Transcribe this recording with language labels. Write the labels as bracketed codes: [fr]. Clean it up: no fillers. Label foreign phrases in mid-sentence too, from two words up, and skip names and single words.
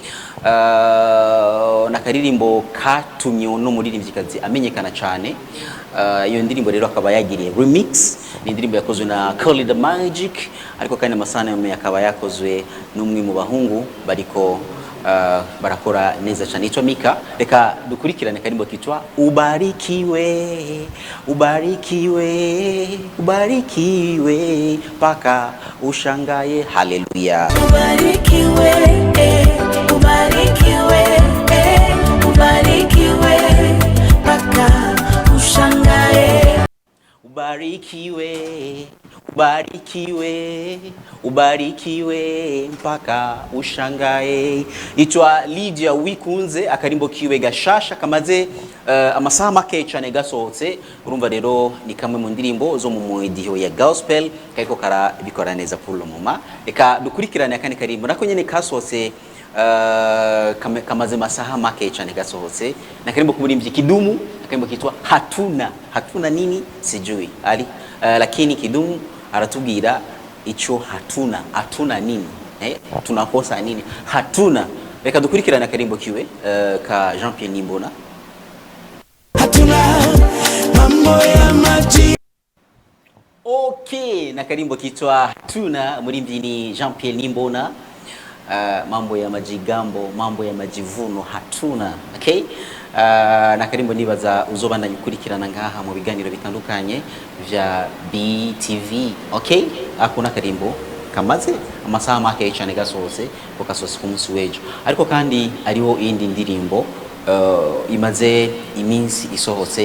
[rn] Na karirimbo katumye no muririmbyikazi amenyekana cyane. Iyo ndirimbo rero akaba yagiriye remix. Ni indirimbo yakozwe na the Magic ariko kandi amasana akaba yakozwe n'umwe mu bahungu bariko barakora neza cyane. Itwa Mika, reka dukurikirane karimbo kitwa [sw] ubarikiwe, ubarikiwe, ubarikiwe paka ushangaye. [rn] Haleluya. [sw] Ubarikiwe, ubarikiwe, ubarikiwe paka ushangaye. Ubarikiwe, ubarikiwe, ubarikiwe mpaka ushangaye. [rn] Itwa Lydia wikunze, akarimbo kiwe gashasha kamaze amasaha make cyane gasohotse. Urumva rero ni kamwe mu ndirimbo zo mu mudiho ya gospel kariko karabikora neza [fr] pour le moment. [rn] Reka dukurikirane akandi karimbo nako nyene kasohotse kamaze masaha make cyane gasohotse, na karimbo kumurimbyi Kidum, akarimbo kitwa [sw] hatuna nini sijui ali lakini [rn] Kidum aratubwira ico [sw] hatuna nini, tunakosa nini hatuna. [rn] Reka dukurikirane akarimbo kiwe ka Jean-Pierre Nimbona. [sw] Hatuna mambo ya maji. [rn] Okay, na karimbo kitwa hatuna, murimbyi ni Jean-Pierre Nimbona. [sw] Mambo ya majigambo, mambo ya majivuno hatuna. [rn] Okay, na karimbo nibaza uzobana gukurikirana ngaha mu biganiro bitandukanye vya BTV. Okay, akuna karimbo kamaze amasaha make cyane gasohotse ko kasohotse ku munsi w'ejo, ariko kandi ariho indi ndirimbo imaze iminsi isohotse.